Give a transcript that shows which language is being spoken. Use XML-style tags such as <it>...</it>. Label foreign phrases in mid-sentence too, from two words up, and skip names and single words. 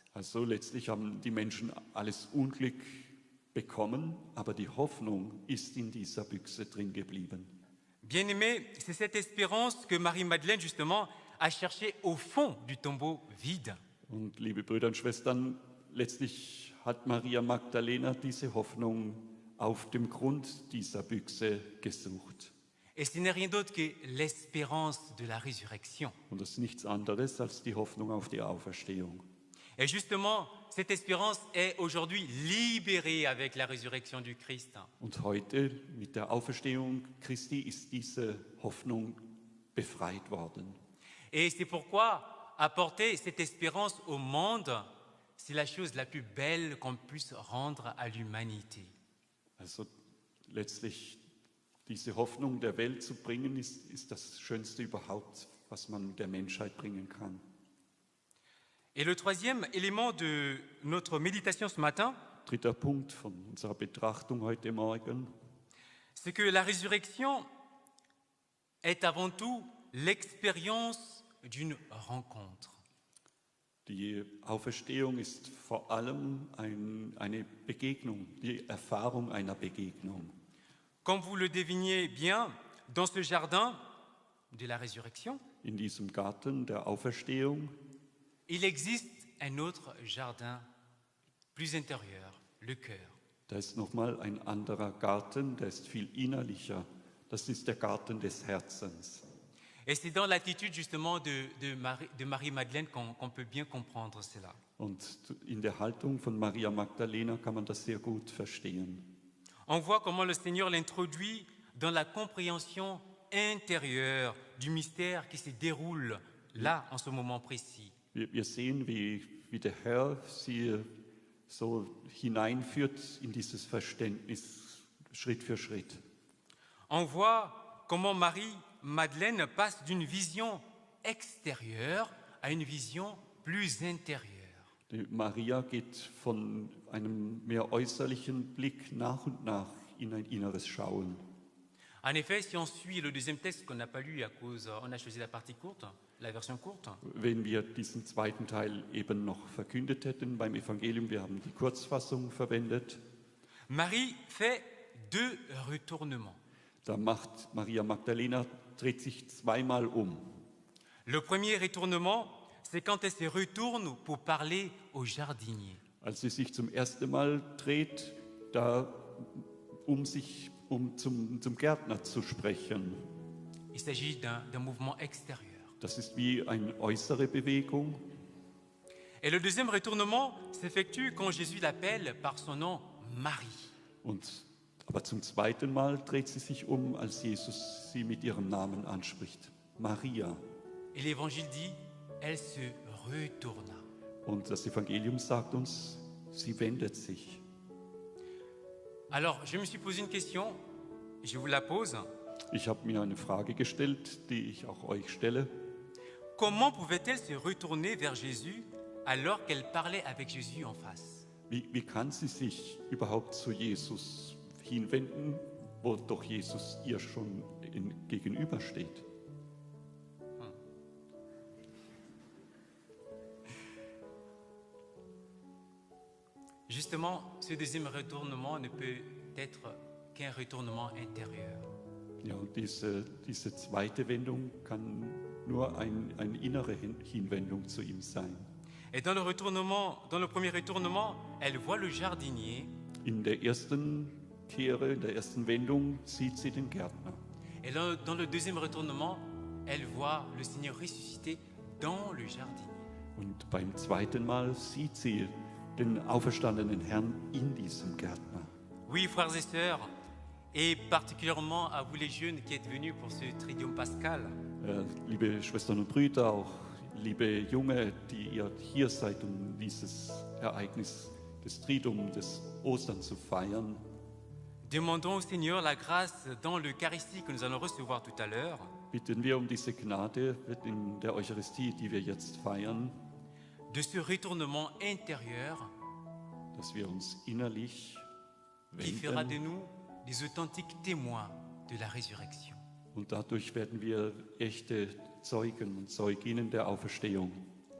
<de>Also letztlich haben die Menschen alles Unglück bekommen, aber die Hoffnung ist in dieser Büchse drin geblieben.</de> <fr>Bien-aimés, c'est cette espérance que Marie-Madeleine, justement, a cherchée au fond du tombeau vide.</fr> <de>Und liebe Brüder und Schwestern, letztlich hat Maria Magdalena diese Hoffnung auf dem Grund dieser Büchse gesucht.</de> <fr>Et ce n'est rien d'autre que l'espérance de la résurrection.</fr> <de>Und das ist nichts anderes als die Hoffnung auf die Auferstehung.</de> <fr>Et justement, cette espérance est aujourd'hui libérée avec la résurrection du Christ.</fr> <de>Und heute mit der Auferstehung Christi ist diese Hoffnung befreit worden.</de> <fr>Et c'est pourquoi apporter cette espérance au monde, c'est la chose la plus belle qu'on puisse rendre à l'humanité.</fr> <de>Also letztlich diese Hoffnung der Welt zu bringen, ist das Schönste überhaupt, was man der Menschheit bringen kann.</de> <fr>Et le troisième élément de notre méditation ce matin,</fr> <de>Dritter Punkt von unserer Betrachtung heute Morgen,</de> <fr>c'est que la résurrection est avant tout l'expérience d'une rencontre.</fr> <de>die Auferstehung ist vor allem eine Begegnung, die Erfahrung einer Begegnung.</de> <fr>Comme vous le deviniez bien, dans ce jardin de la résurrection,</fr> <de>In diesem Garten der Auferstehung</de> <fr>il existe un autre jardin plus intérieur, le cœur.</fr> <de>da ist nochmal ein anderer Garten, der ist viel innerlicher. Das ist der Garten des Herzens.</de> <fr>Et c'est dans l'attitude justement de Marie-Madeleine qu'on peut bien comprendre cela.</fr> <de>Und in der Haltung von Maria Magdalena kann man das sehr gut verstehen.</de> <fr>On voit comment le Seigneur l'introduit dans la compréhension intérieure du mystère qui se déroule là, en ce moment précis.</fr> <de>Wir sehen, wie der Herr sie so hineinführt in dieses Verständnis Schritt für Schritt.</de> <fr>On voit comment Marie-Madeleine passe d'une vision extérieure à une vision plus intérieure.</fr> <de>Die Maria geht von einem mehr äußerlichen Blick nach und nach in ein inneres Schauen.</de> <fr>En effet, si on suit le deuxième texte qu'on n'a pas lu à cause, on a choisi la partie courte, la version courte.</fr> <de>Wenn wir diesen zweiten Teil eben noch verkündet hätten beim Evangelium, wir haben die Kurzfassung verwendet,</de> <fr>Marie fait deux retournements.</fr> <de>da macht Maria Magdalena, dreht sich zweimal um.</de> <fr>Le premier retournement, c'est quand elle se retourne pour parler au jardinier.</fr> <de>Als sie sich zum ersten Mal dreht, um zum Gärtner zu sprechen.</de> <fr>Il s'agit d'un mouvement extérieur.</fr> <de>Das ist wie eine äußere Bewegung.</de> <fr>Et le deuxième retournement s'effectue quand Jésus l'appelle par son nom Marie.</fr> <de>Aber zum zweiten Mal dreht sie sich um, als Jesus sie mit ihrem Namen anspricht. Maria.</de> <fr>Et l'évangile dit, elle se retourna.</fr> <de>Und das Evangelium sagt uns, sie wendet sich.</de> <fr>Alors, je me suis posé une question, je vous la pose.</fr> <de>Ich habe mir eine Frage gestellt, die ich auch euch stelle.</de> <fr>Comment pouvait-elle se retourner vers Jésus alors qu'elle parlait avec Jésus en face?</fr> <de>Wie kann sie sich überhaupt zu Jesus hinwenden, wo doch Jesus ihr schon gegenübersteht?</de> <fr>Justement, ce deuxième retournement ne peut être qu'un retournement intérieur.</fr> <de>Ja, und diese zweite Wendung kann nur eine innere Hinwendung zu ihm sein.</de> <fr>Et dans le premier retournement, elle voit le jardinier.</fr> <de>In der ersten Kehre, in der ersten Wendung sieht sie den Gärtner.</de> <fr>Et dans le deuxième retournement, elle voit le Seigneur ressuscité dans le jardinier.</fr> <de>Und beim zweiten Mal sieht sie den auferstandenen Herrn in diesem Gärtner.</de> <fr>Oui, frères et sœurs, et particulièrement à vous les jeunes qui êtes venus pour ce Triduum Pascal.</fr> <de>Liebe Schwestern und Brüder, auch liebe Junge, die ihr hier seid, um dieses Ereignis des Triduum, des Ostern zu feiern.</de> <fr>Demandons au Seigneur la grâce dans l'Eucharistie que nous allons recevoir tout à l'heure,</fr> <de>Bitten wir um diese Gnade in der Eucharistie, die wir jetzt feiern,</de> <fr>de ce retournement intérieur</fr> <de>dass wir uns innerlich</de> <fr>qui fera de</fr> <de>wenden</de> <fr>nous des authentiques témoins de la résurrection.</fr> <de>und dadurch werden wir echte Zeugen und Zeuginnen der Auferstehung.</de>